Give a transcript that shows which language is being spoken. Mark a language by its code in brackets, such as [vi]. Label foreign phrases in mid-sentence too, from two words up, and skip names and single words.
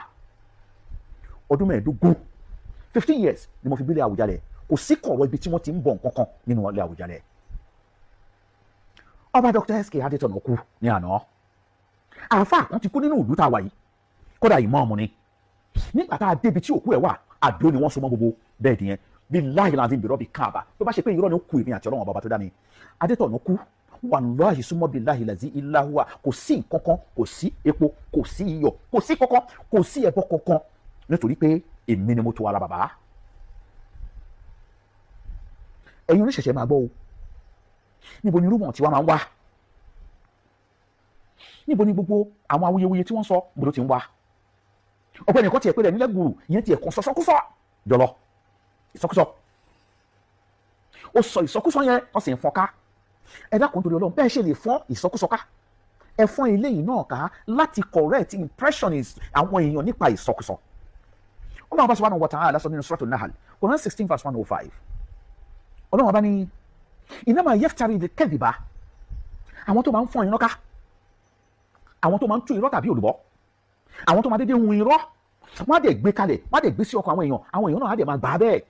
[yo] ọdún 15 15 years ni mo fi gbélé Àwùjalẹ̀, kò sí kọ̀ọ̀rọ̀ ibi tí wọ́n ti ń bọ̀ nǹkan kan nínú ilé Àwùjalẹ̀. ọba Dr. SK Adétọ̀nà kú ní àná. àáfàá kan ti kú nínú ìlú tá a wà yìí, kódà ìmáàmù ni. nígbà tá a débi tí òkú ẹ̀ wà, àdó ni wọ́n so mọ́ gbogbo bẹ́ẹ̀dì yẹn. [ar] بالله العظيم برب الكعبة, [yo] tó bá ṣe pé irọ́ ni ó kú èmi àti Ọlọ́run bàbá tó dá mi. Adétọ̀nà kú, [ar] والله ثم بالله الذي إلا هو, [yo] kò sí nǹkan kan, kò sí epo, kò sí iyọ̀, kò sí kankan, kò sí ẹbọ kankan, nítorí pé èmi ni mo tó ara bàbá. ẹ̀yin oníṣẹ̀ṣẹ̀ máa gbọ́ o, níbo ni rúmọ̀ tí wàá máa ń wá, níbo ni gbogbo àwọn awuyewuye tí wọ́n sọ gbọdọ̀ ti ń wá. ọ̀pọ̀ ẹnìkan tiẹ̀ pé rẹ̀ nílẹ̀ gbùrù, ìyẹn tiẹ̀ kan sọ̀sọ́kúsọ jọlọ ìsọkúsọ, ó sọ ìsọkúsọ yẹn wọ́n sì ń fọ́n ká. ẹ dákun torí Ọlọ́run, bẹ́ẹ̀ ṣe lè fọ́n ìsọkúsọ ká, ẹ fọ́n eléyìí náà ká láti [en] correct impression [yo] àwọn èèyàn nípa ìsọkúsọ. Ọlọ́run bá [ar] سبحانه وتعالى [yo] sọ nínú Suratul Nahl, Quran 16:105. Ọlọ́run bá ní [ar] إنما يفتري الكذب, [yo] àwọn tó máa ń fọ́n irọ́ ká, àwọn tó máa ń tú irọ́ tàbí olùbọ́, àwọn tó máa dédé hun irọ́, wọ́n á dẹ̀ gbé kalẹ̀, wọ́n á dẹ̀ gbé sí ọkàn àwọn èèyàn náà á dẹ̀ máa gbà á bẹ́ẹ̀.